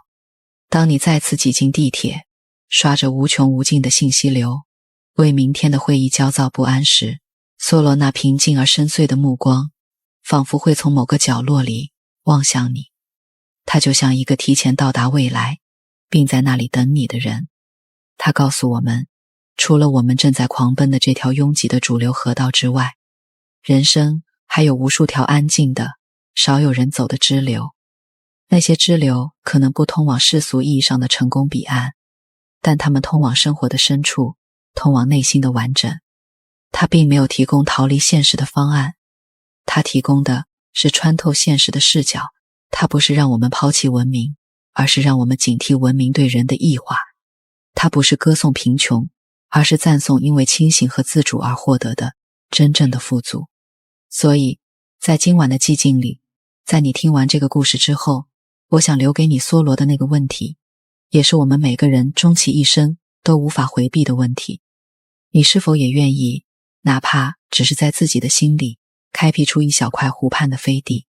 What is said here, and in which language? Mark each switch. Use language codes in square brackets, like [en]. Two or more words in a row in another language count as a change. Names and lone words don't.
[zh] 當你再次擠進地鐵，刷着無窮無盡的信息流，為明天的會議焦躁不安時，梭羅那平靜而深邃的目光仿佛會從某個角落裡望向你。它就像一個提前到達未來，並在那裡等你的人。它告訴我們，除了我們正在狂奔的這條擁擠的主流河道之外，人生還有無數條安靜的、少有人走的支流。那些支流可能不通往世俗意義上的成功彼岸，但它們通往生活的深處，通往內心的完整。它並沒有提供逃離現實的方案，它提供的是穿透現實的視角。它不是讓我們拋棄文明，而是讓我們警惕文明对人的異化。它不是歌頌貧窮，而是讚頌因為清醒和自主而獲得的真正的富足。所以，在今晚的寂靜裡，在你聽完這個故事之後，我想留給你梭羅的那個問題，也是我們每個人終其一生都無法回避的問題。你是否也願意，哪怕只是在自己的心裡，開闢出一小塊湖畔的飛地？